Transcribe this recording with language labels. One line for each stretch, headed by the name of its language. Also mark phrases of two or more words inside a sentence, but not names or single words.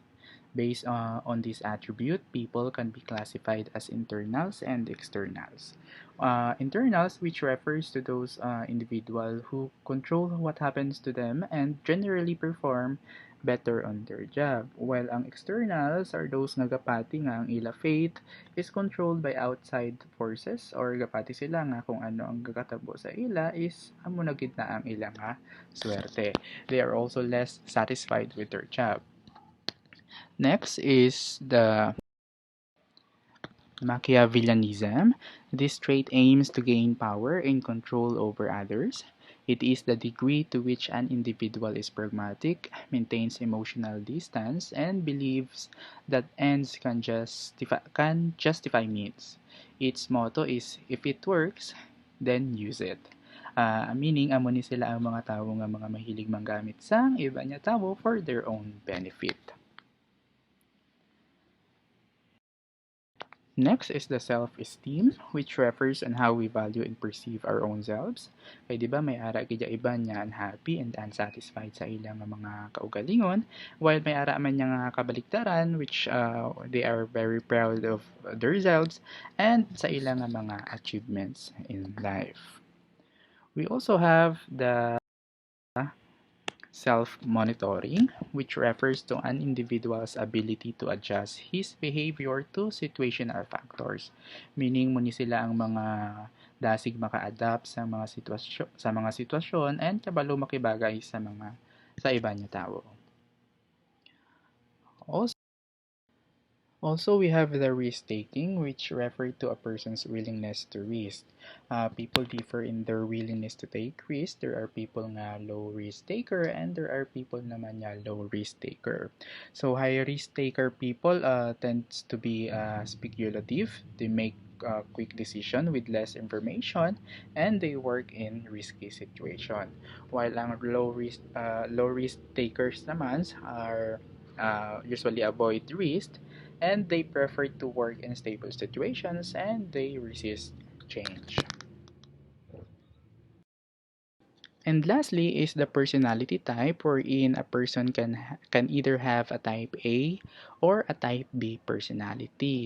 English: Based on this attribute, people can be classified as internals and externals. Internals, which refers to those individuals who control what happens to them and generally perform better on their job.
Hiligaynon: While ang
English: externals are those
Hiligaynon: nga gapati nga ang ila
English: fate is controlled by outside forces or
Hiligaynon: gapati sila nga kung ano ang gakatabo sa ila is amo na gid na ang ila nga swerte.
English: They are also less satisfied with their job. Next is the Machiavellianism. This trait aims to gain power and control over others. It is the degree to which an individual is pragmatic, maintains emotional distance, and believes that ends can justify means. Its motto is, if it works, then use it. Meaning,
Hiligaynon: amo ni sila ang mga tao nga mga mahilig manggamit sa iba niya tao
English: for their own benefit. Next is the self-esteem, which refers on how we value and perceive our own selves.
Hiligaynon: Kay di ba may ara gid iba niya
English: unhappy and unsatisfied
Hiligaynon: sa ilang mga kaugalingon, while may ara man niya nga kabaliktaran
English: which they are very proud of themselves
Hiligaynon: and sa ilang mga
English: achievements in life. We also have the self-monitoring, which refers to an individual's ability to adjust his behavior to situational factors. Meaning,
Hiligaynon: muni sila ang mga dasig maka-adapt sa mga sitwasyon and kabalo makibagay sa iba niya tao.
English: Also, we have the risk-taking, which refer to a person's willingness to risk. People differ in their willingness to take risk. There are people nga low risk taker and there are people
Hiligaynon: naman nga
English: low risk taker. So high risk taker people tends to be speculative. They make quick decision with less information and they work in risky situation. While ang low risk takers naman are usually avoid risk and they prefer to work in stable situations and they resist change. And lastly is the personality type wherein a person can either have a type A or a type B personality.